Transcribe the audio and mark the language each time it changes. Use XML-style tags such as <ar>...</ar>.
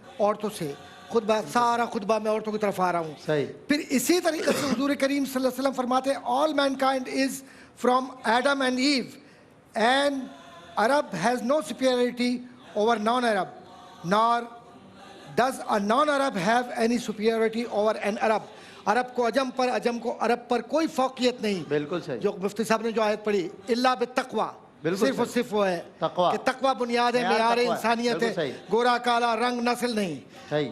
<ur>عورتوں سے خطبہ، سارا خطبہ میں عورتوں کی طرف آ رہا ہوں. پھر اسی طریقے سے حضور کریم صلی اللہ علیہ وسلم فرماتے ہیں</ur> <en>all mankind is from Adam and Eve and Arab has no superiority over non-Arab nor does a non-Arab have any superiority over an Arab.</en> <ur>عرب کو عجم پر، عجم کو عرب پر کوئی فوقیت نہیں. بالکل صحیح. جو مفتی صاحب نے جو آیت پڑھی الا بالتقوی، صرف اور صرف وہ ہے کہ تقوی بنیاد ہے، معیار انسانیت ہے، گورا کالا رنگ نسل نہیں.</ur>